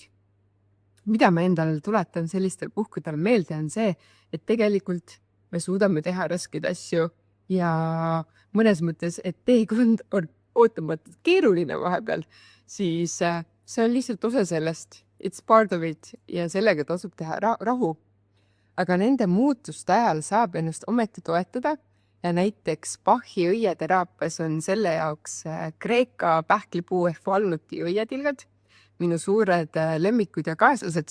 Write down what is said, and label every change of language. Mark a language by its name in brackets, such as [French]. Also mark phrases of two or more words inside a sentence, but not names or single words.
[Estonian] Mida ma endale tuletan sellistel puhkudel meelde on see, et tegelikult me suudame teha raskeid asju ja mõnes mõttes, et teekond on ootamatult keeruline vahepeal, siis see on lihtsalt osa sellest. [English] It's part of it [Estonian] ja sellega tasub teha rahu. Aga nende muutuste ajal saab ennast ometi toetada ja näiteks Bachi õieteraapias on selle jaoks Kreeka pähklipuu ehk valnuti õietilgad, minu suured lemmikud ja kaaslased.